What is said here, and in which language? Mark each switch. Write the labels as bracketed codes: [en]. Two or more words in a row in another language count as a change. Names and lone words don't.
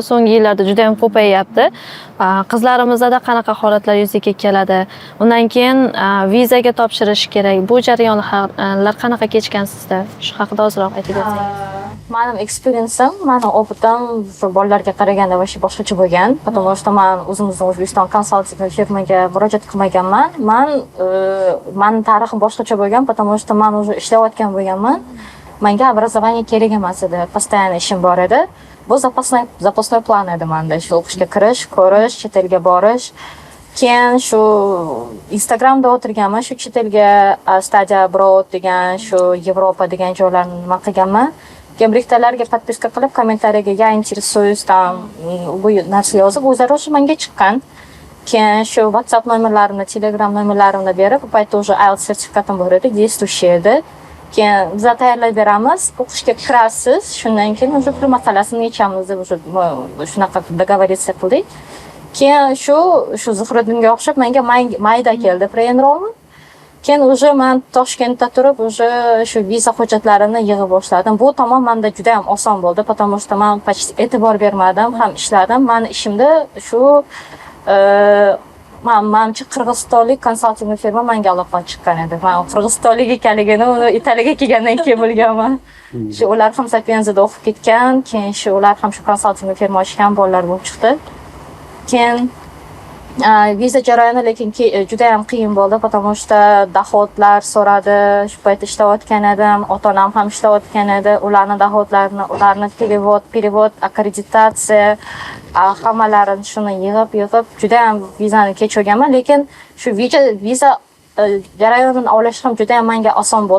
[uz] So'nggi yillarda juda ham ko'payyapti. Qizlarimizda qanaqa holatlar yuzaga keladi? Undan keyin vizaga topshirish kerak. Bu jarayonlar qanaqa kechgan sizda? Shu haqida ozroq aytib bersangiz. Mening eksperiencem, mening opitim bolalarga qaraganda boshqacha bo'lgan. [ru] Потому что [uz] men o'zimizning O'zbekiston konsalting firmaga murojaat qilmaganman. Mening tarixim boshqacha bo'lgan, [ru] потому что [uz] men уже ishlayotgan bo'lganman. Menga образование kerak emas edi, постоянно ishim bor edi. Bu запасной plan edi menda. Shu o'qishga kirish, ko'rish, chet elga borish. Keyin shu Instagramda o'tirganman, shu chet elga [en] study abroad [uz] degan, shu Yevropa degan joylarni nima qilganman. Keyin biriktalarga подписка qilib, kommentariyaga [ru] "Я интересуюсь" [uz] там bu narsa yozib, o'zlari o'sha menga chiqqan. Keyin shu WhatsApp nomerlarimni, Telegram nomerlarimni berib, bu paytda уже IELTS sertifikatim bor edi, действующий edi. Keyin biz tayyorlab beramiz, o'qishga kirasiz, shundan keyin уже pul masalasini yechamiz deb shunaqa договориться qildik. Keyin shu Zuhriddinga o'xshab menga mayda keldi pre-enrollment. Keyin уже men Toshkentda turib, уже shu viza hujjatlarini yig'ib boshladim. Bu tomon menda juda ham oson bo'ldi, [ru] потому что [uz] men почти e'tibor bermadim, ham ishladim. Meni ishimda shu manimcha qirg'izistonlik konsalting firma menga aloqa chiqqan edi. Men qirg'izistonlik ekanligini uni Italiyaga kelgandan keyin bilganman. Shu ular ham Sapienzada o'qib ketgan, keyin shu ular ham shu konsalting firma ochgan bolalar bo'lib chiqdi. Keyin viza jarayoni lekin juda ham qiyin bo'ldi, [ru] потому что [uz] dohodlar so'radi. Shu paytda ishlayotgan edim, ota-onam ham ishlayotgan edi. Ularning dohodlarini, ularning перевод, akkreditatsiya, hammalarini shuni yig'ib juda ham vizani kechirganman, lekin shu viza jarayonini olish ham juda ham menga oson bo'ldi.